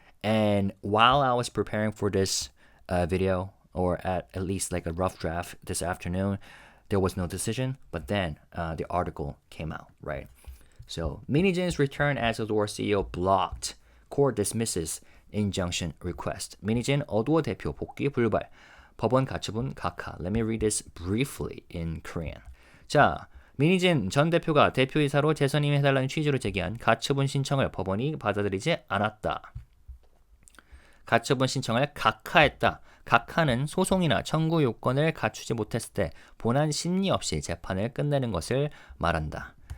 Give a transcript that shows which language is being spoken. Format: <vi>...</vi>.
<en>And while I was preparing for this video, or at least like a rough draft this afternoon, there was no decision, but then the article came out, right? So, Min Heejin's return as Adore CEO blocked. Court dismisses injunction request.</en> <ko>Min Heejin 어두워 대표 복귀 불발. 법원 가처분 각하.</ko> <en>Let me read this briefly in Korean.</en> <ko>자, 민희진 전 대표가 대표이사로 재선 임해달라는 취지로 제기한 가처분 신청을 법원이 받아들이지 않았다. 가처분 신청을 각하했다. 각하는 소송이나 청구 요건을 갖추지 못했을 때 본안 심리 없이 재판을 끝내는 것을 말한다.</ko>